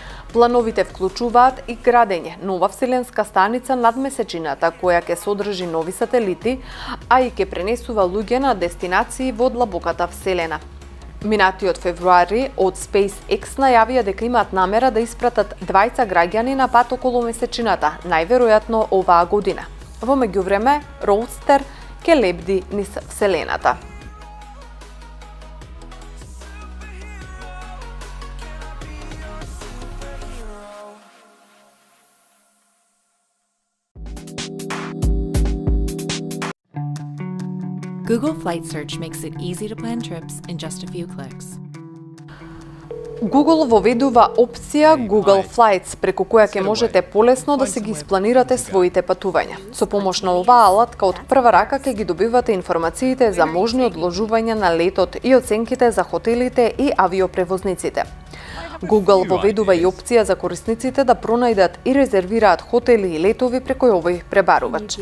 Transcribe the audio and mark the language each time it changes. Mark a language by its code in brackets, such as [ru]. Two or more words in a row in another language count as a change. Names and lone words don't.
[mk] Плановите вклучуваат и градење нова вселенска станица над месечината, која ќе содржи нови сателити, а и ќе пренесува луѓе на дестинации во длабоката вселена. Минатиот февруари од SpaceX најавија дека имаат намера да испратат 20 граѓани на пат околу месечината, најверојатно оваа година. Во меѓувреме, Роудстер ќе лебди низ вселената. [en] Google Flight Search makes it easy to plan trips in just a few clicks. [mk] Google воведува опција Google Flights, преку која ќе можете полесно да се ги испланирате своите патувања. Со помош на оваа алатка од прва рака ќе ги добивате информациите за можни одложувања на летот и оценките за хотелите и авиопревозниците. Google воведува и опција за корисниците да пронајдат и резервираат хотели и летови преку овој пребарувач.